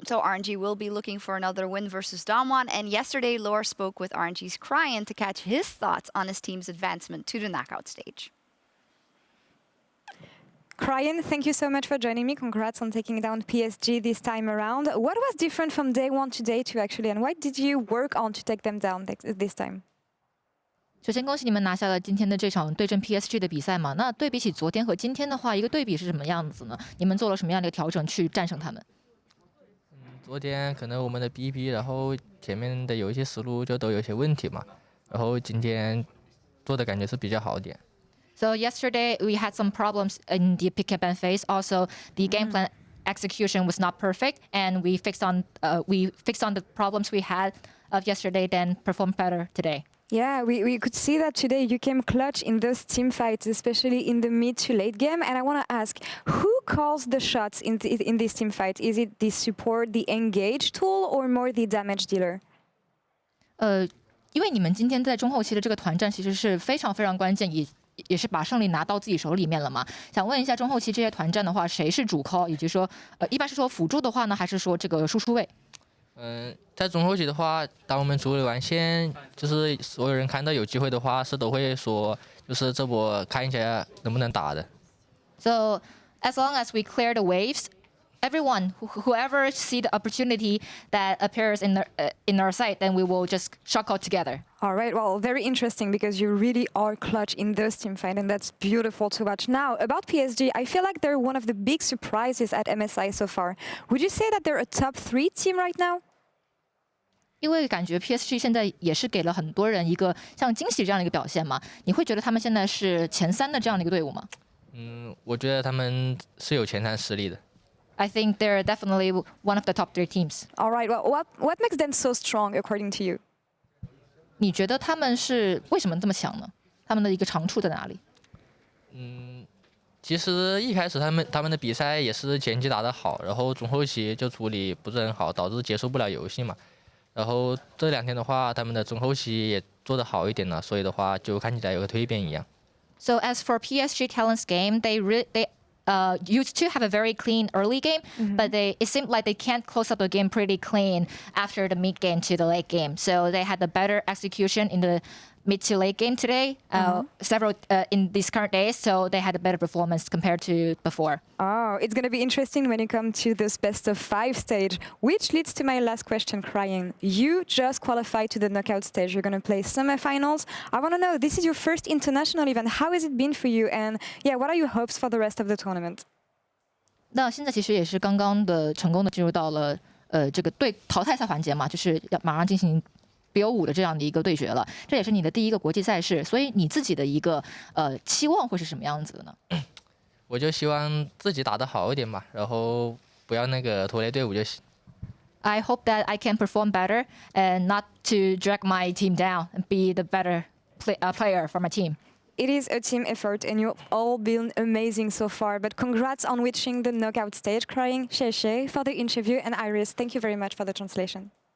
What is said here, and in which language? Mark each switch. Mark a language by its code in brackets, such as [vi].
[en] So RNG will be looking for another win versus Dom1, and yesterday Laure spoke with RNG's Cryin to catch his thoughts on his team's advancement to the knockout stage. Cryin, thank you so much for joining me. Congrats on taking down PSG this time around. What was different from day one to day two, actually, and what did you work on to take them down this time? [zh] 首先，恭喜你们拿下了今天的这场对阵 PSG 的比赛嘛。那对比起昨天和今天的话，一个对比是什么样子呢？你们做了什么样的调整去战胜他们？昨天可能我们的 BP， 然后前面的有一些思路就都有一些问题嘛，然后今天做的感觉是比较好一点。 [en] So yesterday we had some problems in the pick and ban phase. Also, the game plan execution was not perfect, and we fixed on the problems we had of yesterday, then performed better today. Yeah, we could see that today you came clutch in those team fights, especially in the mid to late game. And I want to ask, who calls the shots in this team fight? Is it the support, the engage tool, or more the damage dealer? [zh] 因为你们今天在中后期的这个团战其实是非常非常关键，也是把胜利拿到自己手里面了嘛。想问一下中后期这些团战的话，谁是主 call， 以及说一般是说辅助的话呢，还是说这个输出位？在中后期的话，当我们处理完线，就是所有人看到有机会的话，是都会说，就是这波看一下能不能打的。 [en] So as long as we clear the waves, everyone, whoever see the opportunity that appears in our site, then we will just shock out together. All right, well, very interesting because you really are clutch in those team fights, and that's beautiful to watch. Now, about PSG, I feel like they're one of the big surprises at MSI so far. Would you say that they're a top 3 team right now? [zh] 因为感觉 PSG 现在也是给了很多人一个像惊喜这样的一个表现嘛，你会觉得他们现在是前3的这样的一个队伍吗？我觉得他们是有前3实力的。 [en] I think they're definitely one of the top 3 teams. All right, well, what makes them so strong according to you? [zh] 你觉得他们是为什么这么强呢？他们的一个长处在哪里？其实一开始他们的比赛也是前期打得好，然后中后期就处理不是很好，导致结束不了游戏嘛。然后这2天的话，他们的中后期也做得好一点了，所以的话就看起来有个蜕变一样。 [en] So as for PSG Talent's game, they used to have a very clean early game, but it seemed like they can't close up the game pretty clean after the mid game to the late game. So they had the better execution in the mid to late game today, several in these current days. So they had a better performance compared to before. Oh, it's going to be interesting when you come to this best of 5 stage, which leads to my last question, Cryin. You just qualified to the knockout stage. You're going to play semifinals. I want to know, this is your first international event. How has it been for you? And yeah, what are your hopes for the rest of the tournament? [zh] 那现在其实也是刚刚的成功的进入到了这个淘汰赛环节嘛，就是要马上进行BO5的这样的一个对决了，这也是你的第一个国际赛事，所以你自己的一个期望会是什么样子的呢？我就希望自己打得好一点嘛，然后不要那个拖累队伍就行。 [en] I hope that I can perform better and not to drag my team down and be the better player for my team. It is a team effort, and you've all been amazing so far. But congrats on reaching the knockout stage, Cryin. Sheshe for the interview, and Iris, thank you very much for the translation.